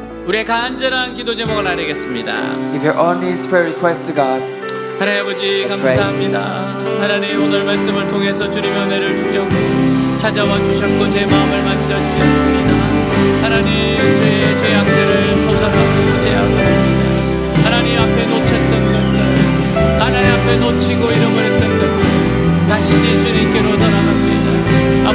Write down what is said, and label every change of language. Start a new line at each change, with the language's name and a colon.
Korean: 우리의 간절한 기도 제목을 알리겠습니다.
English: Give your honest prayer request to God.
Korean: 하나님 아버지
English: Let's pray.
Korean: 감사합니다. 하나님 오늘 말씀을 통해서 주님의 은혜를 주셨고 찾아와 주셨고 제 마음을 만져 주셨습니다. 하나님 제 죄악들을 토설하고 제압합니다. 하나님 앞에 놓쳤던 것들, 하나님 앞에 놓치고 잃어버렸던 것들 다시 주님께로 돌아갑니다.